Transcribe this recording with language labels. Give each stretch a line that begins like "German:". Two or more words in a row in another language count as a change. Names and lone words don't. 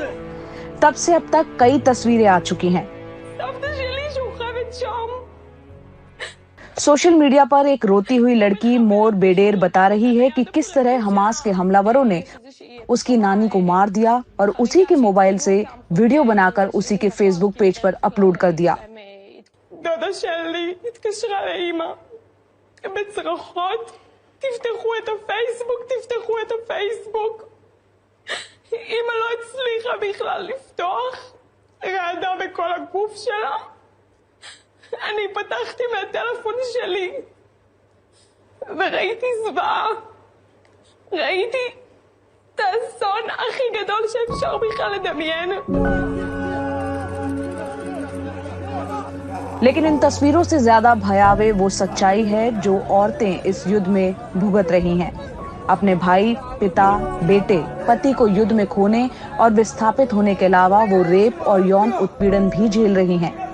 Hindi: तब से अब तक कई तस्वीरें आ चुकी हैं.
English: social media
Hindi: पर एक रोती हुई लड़की मोर बेडेर बता रही है कि किस तरह हमास के हमलावरों ने उसकी नानी को मार दिया और उसी के मोबाइल से वीडियो बनाकर उसी के फेसबुक पेज पर अपलोड कर दिया.
Hebrew: דודה שלי התקשרה לאמא בצרחות, תפתחו את הפייסבוק, תפתחו את הפייסבוק. אמא לא הצליחה בכלל לפתוח, רעדה בכל הגוף שלה. אני פתחתי מהטלפון שלי וראיתי זוועה, ראיתי את האסון הכי גדול שאפשר בכלל לדמיין.
Hindi: लेकिन इन तस्वीरों से ज्यादा भयावह वो सच्चाई है जो औरतें इस युद्ध में भुगत रही हैं. अपने भाई, पिता, बेटे, पति को युद्ध में खोने और विस्थापित होने के अलावा वो रेप और यौन उत्पीड़न भी झेल रही हैं.